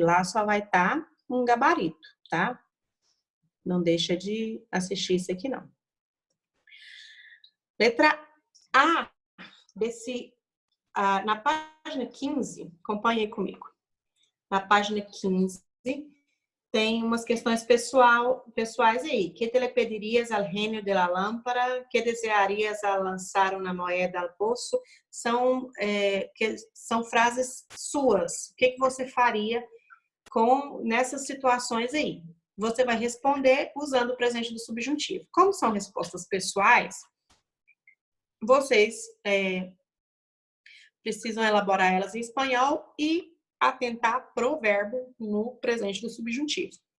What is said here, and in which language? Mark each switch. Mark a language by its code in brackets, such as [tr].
[pt] Lá só vai estar um gabarito, tá? Não deixa de assistir isso aqui não. Letra A na página 15, acompanhe comigo. Na página 15, tem umas questões pessoais aí. [es] Que te le pedirias al genio de la lámpara? Que desearias al [pt] lançar uma moeda al poço? São frases suas. O que você faria nessas situações aí? Você vai responder usando o presente do subjuntivo. Como são respostas pessoais, vocês precisam elaborar elas em espanhol e atentar pro verbo no presente do subjuntivo.